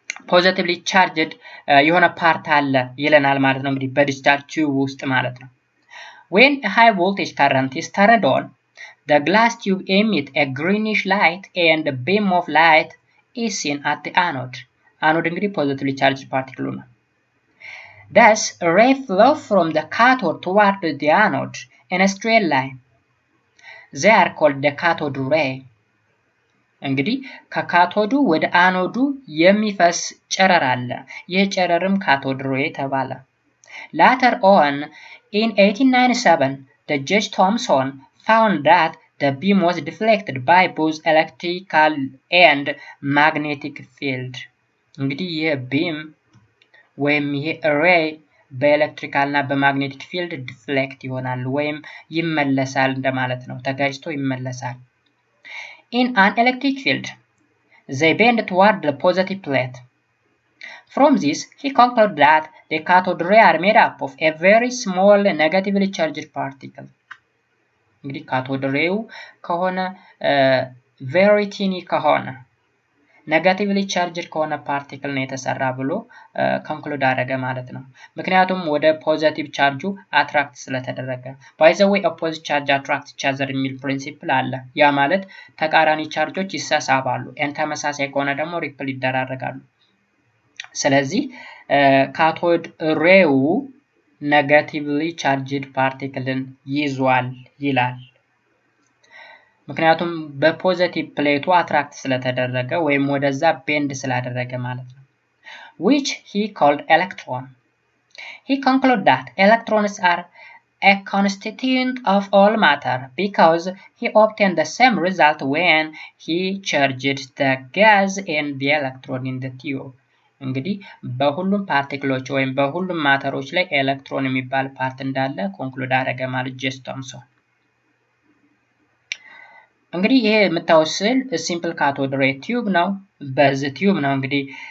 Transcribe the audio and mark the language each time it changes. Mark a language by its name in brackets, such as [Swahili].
[Amharic] ፖዚቲቭሊ ቻርጅድ የሆነ ፓርት አለ ይለናል ማለት ነው [English] እንግዲህ በዲስቻርጅ ቲዩብ ውስጥ ማለት ነው when a high voltage current is turned on the glass tube emits a greenish light and a beam of light is seen at the anode anode [Amharic] እንግዲህ ፖዚቲቭሊ ቻርጅድ ፓርቲክል ነው [English] Thus, a ray flows from the cathode toward the anode in a straight line. They are called the cathode ray. [Amharic] እንግዲህ ከካቶዱ ወደ አኖዱ የሚፈስ ጨረር አለ ይህ ጨረርም ካቶድ ሬይ ተባለ [English] Later on in 1897 the Judge Thomson found that the beam was deflected by both electrical and magnetic field [Amharic] እንግዲህ ይህ beam ወይም ይሄ ሬይ በኤሌክትሪካል እና በማግኔቲክ ፊልድ ዲፍሌክት ይሆናል ወይም ይመለሳል እንደማለት ነው ተጋጭቶ ይመለሳል [English] in an electric field. They bend toward the positive plate. From this, he concluded that the cathode ray are made up of a very small negatively charged particle. [Amharic] እንግዲህ ካቶድ ሬው ከሆነ [English] very teeny [Amharic] ከሆነ ኔጋቲቭሊ ቻርጅድ ከሆነ ፓርቲክል ነው የተሰራ ብሎ ኮንክሉድ አደረገ ማለት ነው። ምክንያቱም ወደ ፖዚቲቭ ቻርጁ አትራክት ስለተደረገ። ባይ ዘ ዌይ ኦፖዚት ቻርጅ አትራክት ኢች አዘር የሚል ፕሪንሲፕል አለ። ያ ማለት ተቃራኒ ቻርጆች ይሳሳባሉ። ተመሳሳይ ከሆነ ደግሞ ሪፕል ይደራረጋሉ። ስለዚህ ካቶድ ሬው ኔጋቲቭሊ ቻርጅድ ፓርቲክልን ይዟል ይላል። ምክንያቱም በፖዚቲቭ ፕሌቱ አትራክት ስለተደረገ ወይም ወደዛ ቤንድ ስላደረገ ማለት ነው። [English] which he called electron. He concluded that electrons are a constituent of all matter because he obtained the same result when he charged the gas and the electron in the tube. [Amharic] እንግዲህ በሁሉም ፓርቲክሎች ወይም በሁሉም ማተሮች ላይ ኤሌክትሮን የሚባል ፓርት እንዳለ ኮንክሉድ አደረገ ማለት ጀስቶምሶን። እንግዲህ ይሄ የምታዩት ስዕል ሲምፕል ካቶድ ሬይ ቲዩብ ነው። በዚህ ቲዩብ ነው እንግዲህ